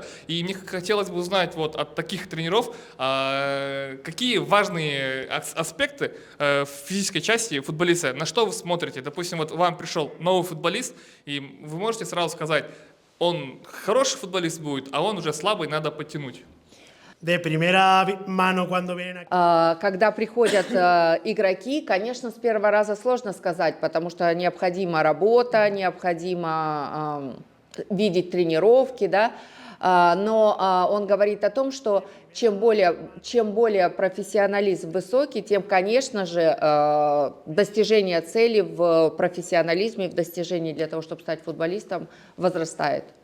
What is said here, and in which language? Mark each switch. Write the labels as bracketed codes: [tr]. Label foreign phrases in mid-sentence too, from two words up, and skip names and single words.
[ru] И мне хотелось бы узнать вот от таких тренеров, какие важные аспекты в физической части футболиста, на что вы смотрите. Допустим, вот вам пришел новый футболист, и вы можете сразу сказать, он хороший футболист будет, а он уже слабый, надо подтянуть. [es] De primera mano cuando vienen aquí. [ru] Когда приходят игроки, конечно, с первого раза сложно сказать, потому что необходима работа, необходимо видеть тренировки, да. Но он говорит о том, что чем более профессионализм высокий, тем, конечно же, достижение цели в профессионализме, в достижении для того, чтобы стать футболистом, возрастает.